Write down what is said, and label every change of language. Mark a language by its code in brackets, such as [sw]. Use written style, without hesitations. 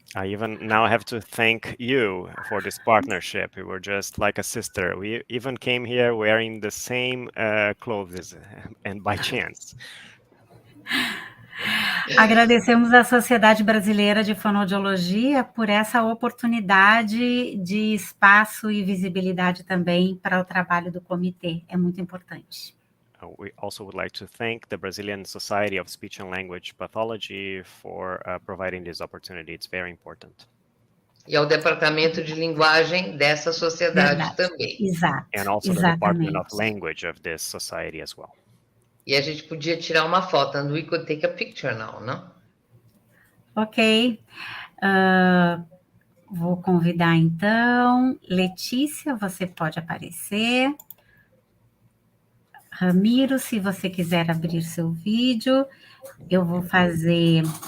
[en] I even now have to thank you for this partnership. We were just like a sister. We even came here wearing the same clothes, and by chance. [pt] Agradecemos à Sociedade Brasileira de Fonoaudiologia por essa oportunidade de espaço e visibilidade também para o trabalho do comitê. É muito importante. [en] We also would like to thank the Brazilian Society of Speech and Language Pathology for providing this opportunity. It's very important. [pt] E ao Departamento de Linguagem dessa sociedade também. Exato. [en] And also the Department of Language of this society as well. [pt] E a gente podia tirar uma foto, [en] and we could take a picture now, [pt] não? Ok. Vou convidar, então, Letícia, você pode aparecer. Ramiro, se você quiser abrir seu vídeo, eu vou fazer...